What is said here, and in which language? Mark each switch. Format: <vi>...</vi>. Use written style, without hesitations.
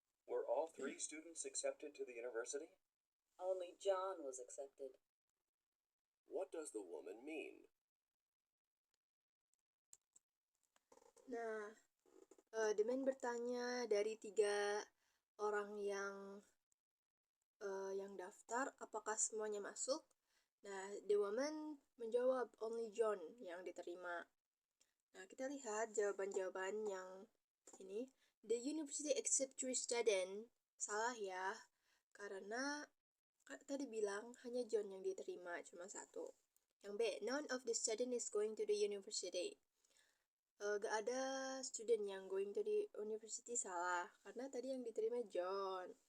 <en>Were all 3 students accepted to the university? Only John was accepted. What does the woman mean?</en> <id>Nah, The Man bertanya dari 3 orang yang daftar, apakah semuanya masuk? Nah, The Woman menjawab only John yang diterima. Nah, kita lihat jawaban-jawaban yang ini.</id> <en>The university accept 3 students.</en> <id>Salah ya, karena tadi bilang hanya John yang diterima, cuma 1. Yang B,</id> <en>none of the student is going to the university.</en> <id>Gak ada student yang</id> <en>going to the university,</en> <id>salah, karena tadi yang diterima John.</id>